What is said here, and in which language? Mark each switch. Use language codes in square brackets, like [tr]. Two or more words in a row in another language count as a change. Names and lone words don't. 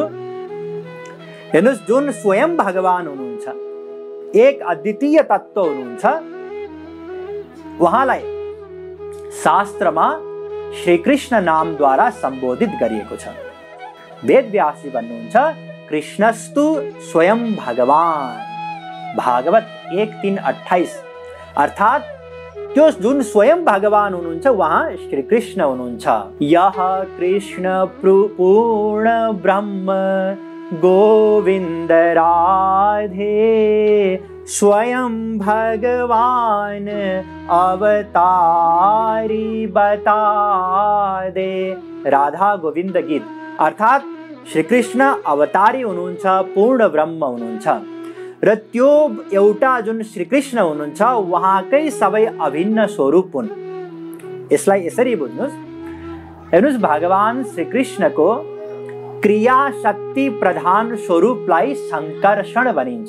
[ne] हेर्नुहोस्, जुन स्वयं भगवान हुनुहुन्छ, एक अद्वितीय तत्त्व हुनुहुन्छ, उहाँलाई शास्त्रमा श्रीकृष्ण नामद्वारा सम्बोधित गरिएको छ। वेदव्यासजी भन्नुहुन्छ [sa] कृष्णस्तु स्वयं भगवान, [ne] भागवत 1:3-28। अर्थात् त्यो जुन स्वयं भगवान हुनुहुन्छ उहाँ श्री कृष्ण हुनुहुन्छ। [hi] यः कृष्ण पूर्ण ब्रह्म गोविन्द राधे स्वयं भगवान अवतारी बता दे। [ne] राधा गोविन्द गीत। अर्थात् श्री कृष्ण अवतारी हुनुहुन्छ, पूर्ण ब्रह्म हुनुहुन्छ र त्यो एउटा जुन श्रीकृष्ण हुनुहुन्छ उहाँकै सबै अभिन्न स्वरूप हुन्। यसलाई यसरी बुझ्नुहोस्। हेर्नुहोस्, भगवान श्रीकृष्णको क्रिया शक्ति प्रधान स्वरूपलाई संकर्षण भनिन्छ।